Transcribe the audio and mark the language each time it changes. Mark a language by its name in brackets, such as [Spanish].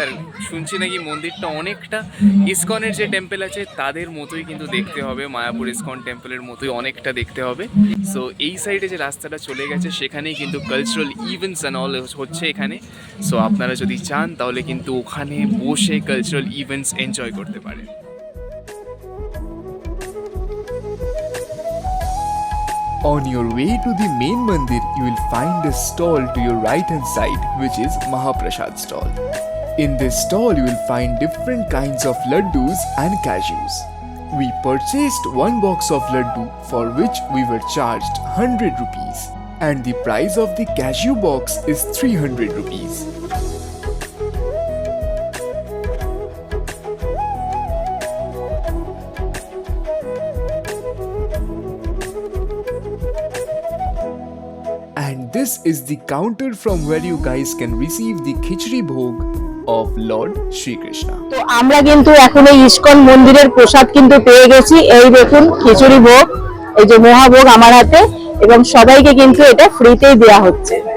[Bangla] আর শুনছি নাকি মন্দিরটা অনেকটা ইসকনের যে টেম্পল আছে তাদের মতোই কিন্তু দেখতে হবে, মায়াপুর ইসকন টেম্পলের মতোই অনেকটা দেখতে হবে। সো এই সাইডে যে রাস্তাটা চলে গেছে সেখানেই কিন্তু কালচারাল ইভেন্টস অ্যান্ড অল হচ্ছে এখানে। সো আপনারা যদি চান তাহলে কিন্তু ওখানে বসে কালচারাল ইভেন্টস এনজয় করতে পারেন। [English] On your way to the main mandir, you will find a stall to your right hand side, which is Mahaprasad stall. In this stall, you will find different kinds of laddus and cashews. We purchased one box of laddu for which we were charged 100 rupees, and the price of the cashew box is 300 rupees. And this is the counter from where you guys can receive the khichdi bhog of Lord Shri Krishna. [Bangla] তো আমরা কিন্তু এখন এই ISKCON মন্দিরের প্রসাদ কিন্তু পেয়ে গেছি। এই দেখুন খিচুড়ি ভোগ, এই যে মহাভোগ আমার হাতে, এবং সবাইকে কিন্তু এটা ফ্রিতেই দেওয়া হচ্ছে।